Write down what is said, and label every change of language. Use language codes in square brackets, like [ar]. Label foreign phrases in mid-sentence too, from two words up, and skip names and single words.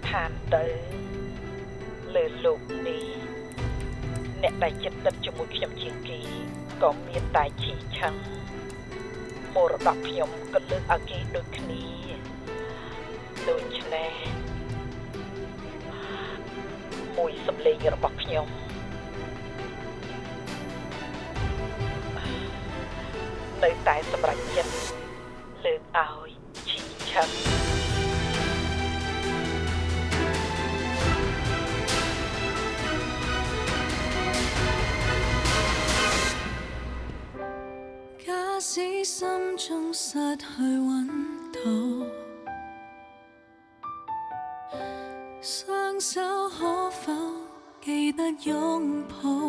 [km] ឋានទៅលើលោកនេះអ្នកដែលចិត្តដិតជាមួយខ្ញុំជាងគេក៏មានតែឈីឆឹងមរតកខ្ញុំក៏លើកឲ្យគេដូចគ្នាដូច្នេះមួយសម្លេងរបស់ខ្ញុំនៅតែសម្រេចចិត្តលើកឲ្យឈីឆឹង [zh] 假使心中失去溫度，雙手可否記得擁抱？